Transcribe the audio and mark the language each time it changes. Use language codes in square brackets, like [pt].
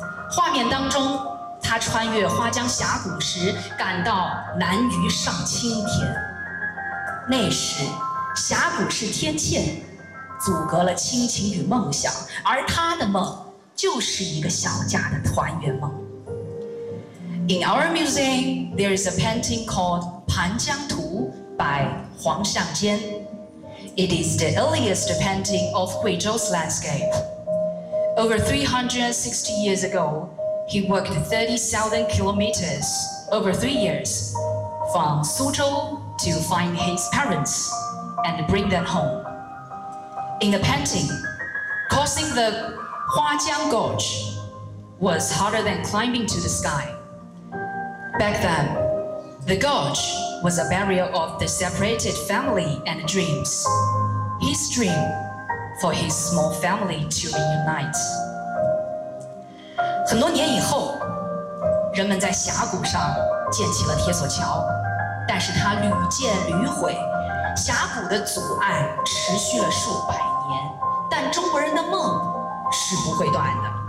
[zh] 画面当中，他穿越花江峡谷时，感到南隅上青天。那时，峡谷是天堑，阻隔了亲情与梦想，而他的梦就是一个小家的团圆梦。 [en] In our museum, there is a painting called Pan Jiang Tu by Huang Xiangjian. It is the earliest painting of Guizhou's landscape. Over 360 years ago, he worked 30,000 kilometers over 3 years from Suzhou to find his parents and bring them home. In the painting, crossing the Huajiang Gorge was harder than climbing to the sky. Back then, the gorge was a barrier of the separated family and dreams. His dream for his small family to reunite. [zh] 很多年以后，人们在峡谷上建起了铁索桥，但是它屡建屡毁，峡谷的阻碍持续了数百年，但中国人的梦是不会断的。